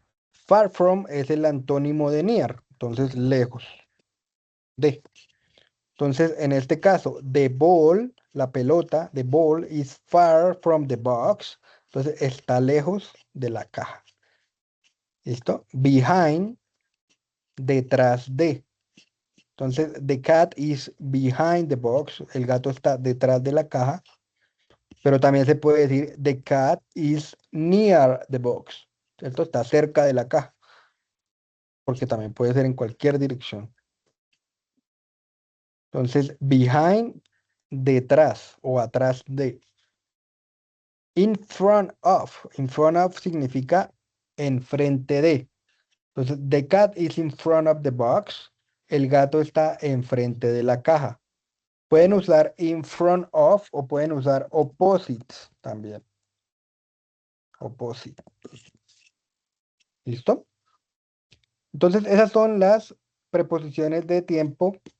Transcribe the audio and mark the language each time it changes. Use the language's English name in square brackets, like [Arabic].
[Spanish] Far from es el antónimo de near, entonces lejos de. Entonces, en este caso, [English] the ball, [Spanish] la pelota, [English] the ball is far from the box. [Spanish] Entonces, está lejos de la caja. ¿Listo? Behind, detrás de. [English] Entonces, the cat is behind the box. [Spanish] El gato está detrás de la caja. Pero también se puede decir, [English] the cat is near the box. [Spanish] ¿Cierto? Está cerca de la caja. Porque también puede ser en cualquier dirección. Entonces, behind, detrás o atrás de. [English] In front of. In front of [Spanish] significa enfrente de. [English] Entonces, the cat is in front of the box. [Spanish] El gato está enfrente de la caja. Pueden usar in front of o pueden usar opposites también. Opposite. ¿Listo? Entonces, esas son las preposiciones de tiempo.